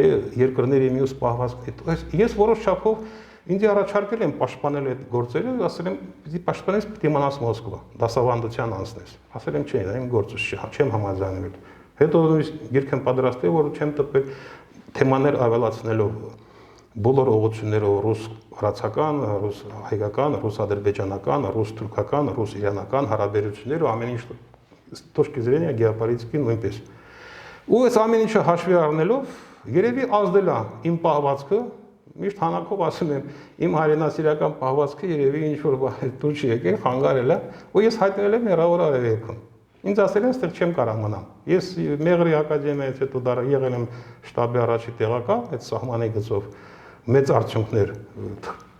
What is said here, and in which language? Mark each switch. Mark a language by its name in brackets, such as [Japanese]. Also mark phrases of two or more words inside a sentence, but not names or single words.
[Armenian] երկրների մյուս պահվածքների ես որոշ չափով ինձ առաջարկել եմ պաշտպանել այդ գործերը ասել եմ պիտի պաշտպանես պիտի մնաս Մոսկվա դասավանդության անցնես ասել եմ չէ դա իմ գործը չեմ համաձայնվել հետո գիրք եմ պատրաստել որ չեմ տպել թեմաներ ավելացնելով բոլոր ուղղություններով ռուս-վրացական, ռուս-հայկական, ռուս-ադրբեջանական, ռուս-թուրքական, ռուս-իրանական հարաբերություններ ու ամեն ինչ [Russian] с точки зрения геополитики [Armenian] նույնպես։ Ու այս ամեն ինչը հաշվի առնելով երևի ազդել է իմ պահվածքը, միշտ հանակով ասում եմ, իմ հայրենասիրական պահվածքը երևի ինչ որ դուր չի եկել, խանգարել է, ու ես հայտնվել եմ հեռավոր արևելքում։ Ինձ ասել են, այստեղ չեմ կարող մնալ։ Ես Մեղրի ակադեմիայից հետո եղել եմ շտաբի առաջի տեղակալ, այդ սահմանի գծով մեծ արդյունքներ